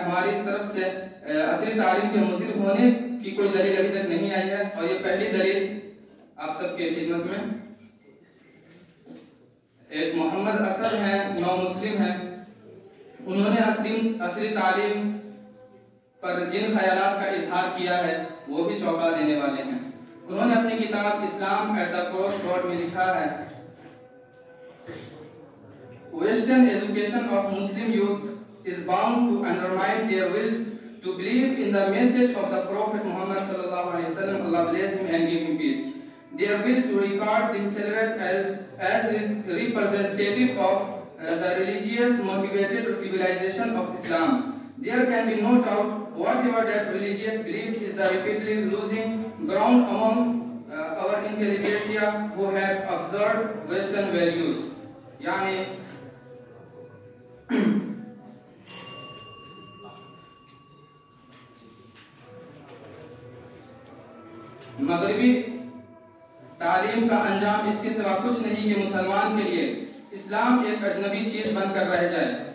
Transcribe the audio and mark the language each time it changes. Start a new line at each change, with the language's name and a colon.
Urdu: ہماری طرف سے عصری تعلیم کے مضر ہونے کی کوئی دلیل ابھی تک نہیں آئی ہے اور یہ پہلی دلیل آپ سب کے خدمت میں. ایک محمد اسد ہیں، نو مسلم ہیں، انہوں نے عصری تعلیم پر جن خیالات کا اظہار کیا ہے وہ بھی چونکا دینے والے ہیں. انہوں نے اپنی کتاب اسلام ایٹ دا کراس روڈ میں لکھا ہے
English: Western education of Muslim youth is bound to undermine their will to believe in the message of the Prophet Muhammad sallallahu alaihi wasallam, Allah bless him and give him peace. Their will to regard themselves as representative of the religious motivated civilization of Islam. There can be no doubt whatever that religious belief is the rapidly losing ground among our intelligentsia who have observed Western values.
Urdu: Yani مغربی تعلیم کا انجام اس کے سوا کچھ نہیں کہ مسلمان کے لیے اسلام ایک اجنبی چیز بن کر رہ جائے.